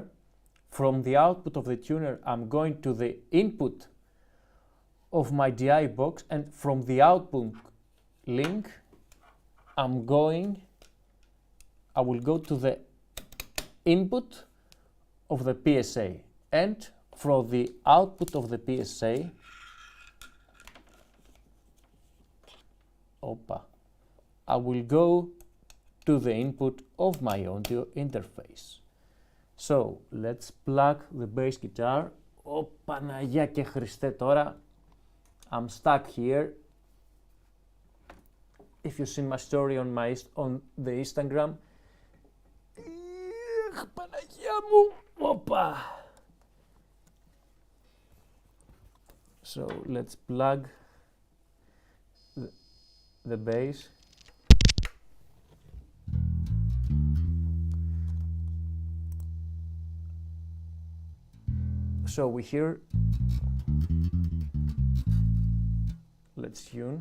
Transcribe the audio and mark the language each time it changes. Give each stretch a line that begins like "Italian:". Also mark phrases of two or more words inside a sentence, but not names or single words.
English: From the output of the tuner, I'm going to the input of my DI box, and from the output link, I will go to the input of the PSA, and from the output of the PSA, I will go to the input of my audio interface. So let's plug the bass guitar.
Greek: Παναγιά και Χριστέ τώρα.
English: I'm stuck here. If you've seen my story on the Instagram.
Greek: Παναγιά μου.
English: So let's plug the bass. So we hear, let's tune.